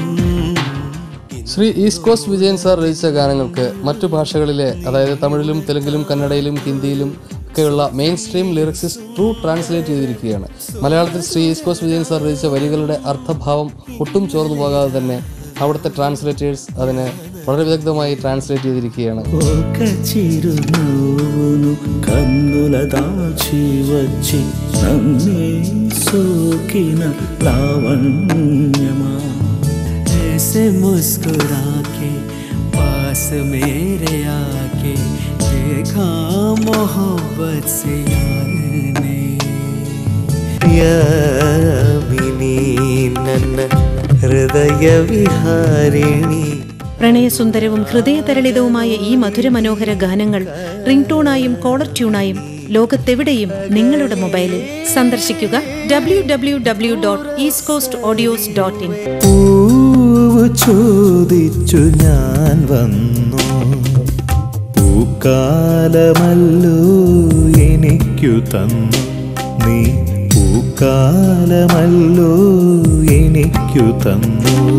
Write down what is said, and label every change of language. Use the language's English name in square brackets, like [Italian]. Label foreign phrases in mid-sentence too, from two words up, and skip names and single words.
[Malayalam] ശ്രീ ഈസ്റ്റ് കോസ്റ്റ് വിജയൻ സാർ രചിച്ച ഗാനങ്ങൾക്ക് മറ്റു ഭാഷകളിലെ, അതായത് തമിഴിലും തെലുങ്കിലും കന്നഡയിലും ഹിന്ദിയിലും ഒക്കെയുള്ള [English] main stream lyrics true translate [Malayalam] ചെയ്തിരിക്കുകയാണ്. മലയാളത്തിൽ ശ്രീ ഈസ്റ്റ് കോസ്റ്റ് വിജയൻ സാർ രചിച്ച വരികളുടെ അർത്ഥഭാവം ഒട്ടും ചോർന്നു പോകാതെ തന്നെ അവിടുത്തെ ട്രാൻസ്ലേറ്റേഴ്സ് അതിനെ വളരെ വിദഗ്ധമായി ട്രാൻസ്ലേറ്റ് ചെയ്തിരിക്കുകയാണ്. [Telugu] కన్నుల దాచి వచ్చి నన్నే సోకిన లావణ్యమా [Hindi] ऐसे मुस्कुरा के पास मेरे आके देखा मोहब्बत से यार ने [Kannada] ಯಾಮಿನಿ ನನ್ನ ಹೃದಯ ವಿಹಾರಿಣಿ. [Malayalam] പ്രണയസുന്ദരവും ഹൃദയതരളിതവുമായ ഈ മധുരമനോഹര ഗാനങ്ങൾ റിംഗ് ടോണായും കോളർ ട്യൂണായും ലോകത്തെവിടെയും നിങ്ങളുടെ മൊബൈലിൽ സന്ദർശിക്കുക www.eastcoastaudios.in. ചോദിച്ചു ഞാൻ വന്നു പൂക്കാലമല്ലോ എനിക്കു തന്നു നീ പൂക്കാലമല്ലോ എനിക്കു തന്നു.